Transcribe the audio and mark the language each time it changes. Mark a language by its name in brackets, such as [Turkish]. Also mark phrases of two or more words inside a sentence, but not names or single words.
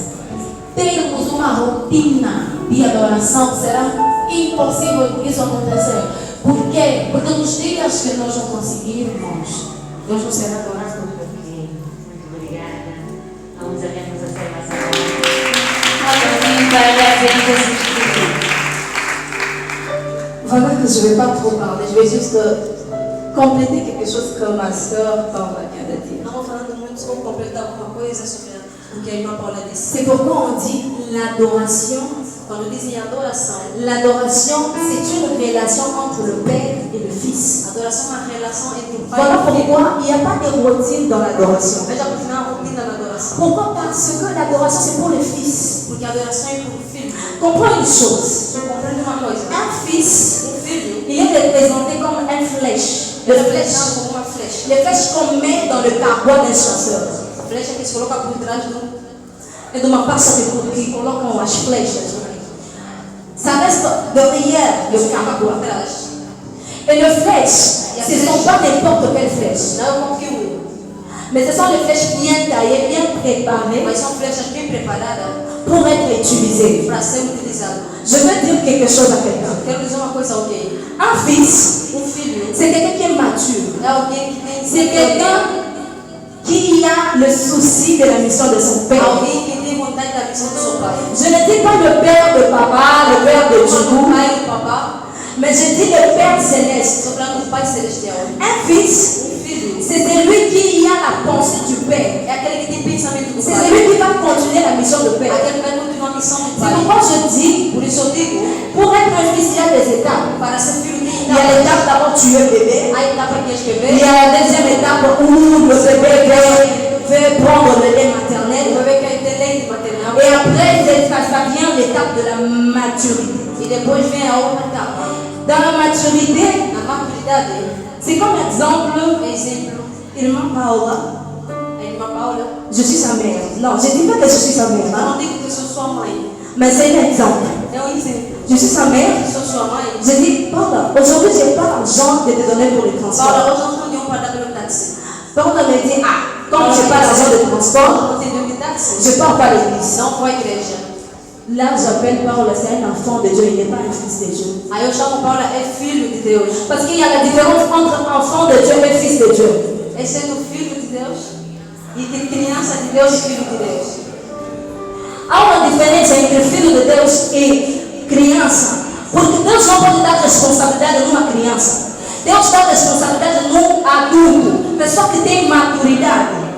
[Portuguese] Termos uma rotina de adoração será impossível isso acontecer. Por quê? Porque nos dias que nós não conseguirmos, Deus não será adorado por ninguém. Muito obrigada. Vamos apenas a celebração. Amém. Para agradecer Jesus Cristo. [French] Voilà que je ne vais pas trop parler, je vais juste compléter quelque chose que ma soeur Paula vient de dire. [Portuguese] Não vou falando muito, só vou completar alguma coisa sobre o que a irmã Paula disse. [French] C'est pourquoi on dit l'adoration. [Portuguese] Quando dizem adoração, [French] L'adoration, c'est une relation entre le Père et le Fils. [Portuguese] adoração é uma relação entre o Pai [French] Voilà [Portuguese] e o Filho. [French] pourquoi il n'y a pas de routine dans l'adoration. [Portuguese] Veja por final a rotina da adoração. [French] Pourquoi? Parce que l'adoration, c'est pour le Fils. [Portuguese] Porque a adoração é para o Filho. [French] Comprends une chose. [Portuguese] Compreende uma coisa? [French] Un fils, [Portuguese] Filho, [French] il est représenté comme une flèche. [Portuguese] ele é representado como uma flecha. [French] Les flèches qu'on met dans le carbois d'un chasseur. [Portuguese] A flecha que se coloca por trás do... [French] Et de ma part, ça veut dire qu'ils [Portuguese] colocam as flechas. [French] Ça reste derrière le carbois. [Portuguese] por trás. [French] Et les flèches, ce ne sont pas n'importe quelle flèche. [Portuguese] Não é qualquer um, [French] Mais ce sont des flèches bien taillées, bien préparées [Portuguese] mas são flechas bem preparadas [French] pour être utilisées. [Portuguese] para ser utilizadas. [French] Je veux dire quelque chose à quelqu'un. [Portuguese] Quero dizer uma coisa a alguém. [French] Un fils, [Portuguese] Filho [French] c'est quelqu'un qui est mature. [Portuguese] é alguém que tem... [French] C'est quelqu'un qui a le souci de la mission de son père. [Portuguese] Alguém que tem vontade da missão do seu pai. [French] Je ne dis pas le père de papa, le père de [Portuguese] O [French] Djougou, [Portuguese] pai do papá, [French] Mais je dis le Père Céleste. [Portuguese] Estou falando do Pai Celestial. [French] Un fils, c'est celui qui a la pensée du Père. [Portuguese] É aquele que tem pensamento do [French] C'est [Portuguese] Pai. [French] celui qui va continuer la mission du Père. [Portuguese] Aquele que vai continuar a missão do [French] C'est [Portuguese] Pai. [French] pourquoi je dis, [Portuguese] Por isso eu digo, [French] pour être un fils, il y a des étapes. [Portuguese] para ser filho de [French] Il y a l'étape d'abord tu es bébé. [Portuguese] a etapa que és [French] Il [Portuguese] bebê, [French] y a la deuxième étape où le bébé veut prendre le lait maternel. [Portuguese] o bebê quer ter leite maternal. [French] Et après, ça vient l'étape de la maturité. [Portuguese] E depois vem a outra etapa. [French] Dans la maturité, [Portuguese] Na maturidade, [French] c'est comme exemple, [Portuguese] exemplo, irmã Paula, a irmã Paula. [French] je suis sa mère. Non, je ne dis pas que je suis sa mère, [Portuguese] Eu hein, não digo que sou sua mãe. [French] mais c'est un exemple. [Portuguese] É um exemplo. [French] Je suis sa mère. [Portuguese] Sou sua mãe. [French] Je dis, Paula, aujourd'hui, je n'ai pas l'argent de te donner pour le transport. [Portuguese] Paula, hoje eu não tenho para dar pelo táxi. [French] Paula me dit, ah, comme je n'ai pas l'argent de transport, [Portuguese] Não tenho de táxi. [French] je ne pars pas à l'église. [Portuguese] Não vou à igreja. [French] Là, j'appelle Paula, c'est un enfant de Dieu, il n'est pas un fils de Dieu. [Portuguese] Aí eu chamo Paula, é filho de Deus. [French] Parce qu'il y a la différence entre enfant de Dieu et fils de Dieu. [Portuguese] É sendo filho de Deus e de criança de Deus e filho de Deus. Há uma diferença entre filho de Deus e criança. Porque Deus não pode dar responsabilidade numa criança. Deus dá responsabilidade num adulto, pessoa que tem maturidade.